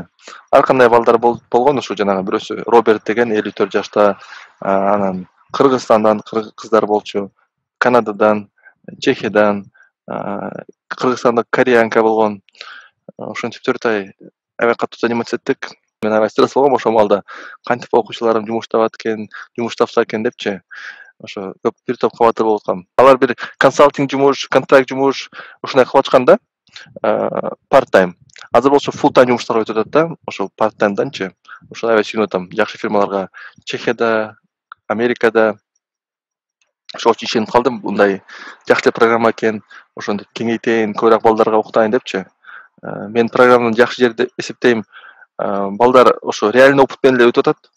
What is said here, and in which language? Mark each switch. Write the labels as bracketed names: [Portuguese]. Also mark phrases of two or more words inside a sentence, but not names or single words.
[Kyrgyz] Ар кандай балдар болгон, ушу жанагы бирөөсү Роберт деген 54 жашта, анан Кыргызстандан кыздар болчу, Канададан, Чехиядан, Кыргызстанда кореянка болгон. Ошентип 4 ай аябай катуу заниматься эттик. Мен аябай стресс болгом ошол маалда. Кантип окуучуларым жумуш табат экен, жумуш тапса экен депчи. Ошо көп бир топ кабатыр болуп аткам. Алар бир консалтинг жумуш, контракт жумуш ушундай кылып атканда, [English] part time. [Kyrgyz] Азыр болсо [English] full time [Kyrgyz] жумуштарга өтүп атат да, ошол [English] part time'данчы. [Kyrgyz] Ошол аябай сүйүнүп атам. Жакшы фирмаларга Чехияда, Америкада ошол үчүн ишенип калдым. Мындай жакшы программа экен, ошондо кеңейтейин, көбүрөөк балдарга окутайын депчи. Мен программаны жакшы жери деп эсептейм. Балдар ошо [Russian] реальный опыт [Kyrgyz] менен эле өтүп атат.